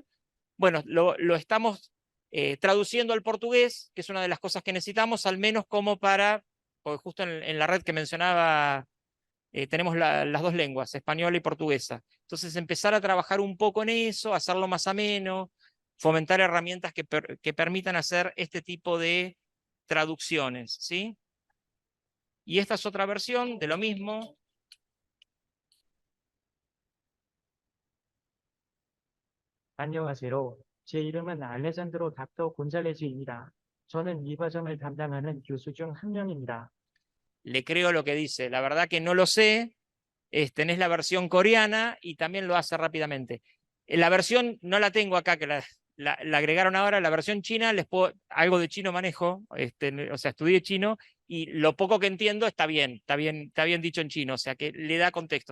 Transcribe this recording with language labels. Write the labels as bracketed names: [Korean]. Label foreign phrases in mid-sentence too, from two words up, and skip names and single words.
[Spanish] Bueno, lo estamos traduciendo al portugués, que es una de las cosas que necesitamos, al menos como para, porque justo en la red que mencionaba tenemos las dos lenguas, española y portuguesa. Entonces empezar a trabajar un poco en eso, hacerlo más ameno, fomentar herramientas que permitan hacer este tipo de traducciones, ¿sí? Y esta es otra versión de lo mismo. [Korean] 안녕하세요. 제 이름은 알레산드로 닥터 곤잘레즈입니다. 저는 이 과정을 담당하는 교수 중 한 명입니다. [Spanish] Le creo lo que dice. La verdad que no lo sé. Tenés la versión coreana y también lo hace rápidamente. La versión no la tengo acá, que la agregaron ahora. La versión china, algo de chino manejo, o sea, estudié chino y lo poco que entiendo está bien dicho en chino, o sea, que le da contexto.